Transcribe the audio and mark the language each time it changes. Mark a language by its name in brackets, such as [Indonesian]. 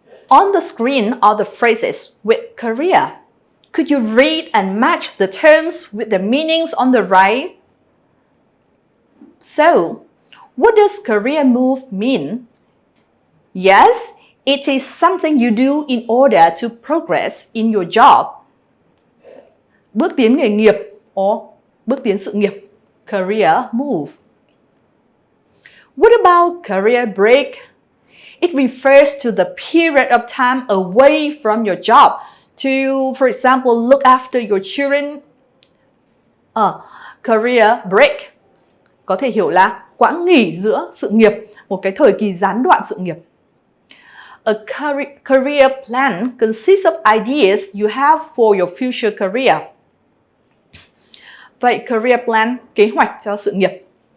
[English] On the screen are the phrases with career. Could you read and match the terms with the meanings on the right? So, what does career move mean? Yes, it is something you do in order to progress in your job. [Vietnamese] Bước tiến nghề nghiệp or bước tiến sự nghiệp, career move. [English] What about career break? It refers to the period of time away from your job to, for example, look after your children. [Vietnamese] Career break có thể hiểu là quãng nghỉ giữa sự nghiệp, một cái thời kỳ gián đoạn sự nghiệp. [English] A career plan consists of ideas you have for your future career. [Vietnamese] Vậy career plan, kế hoạch cho sự nghiệp.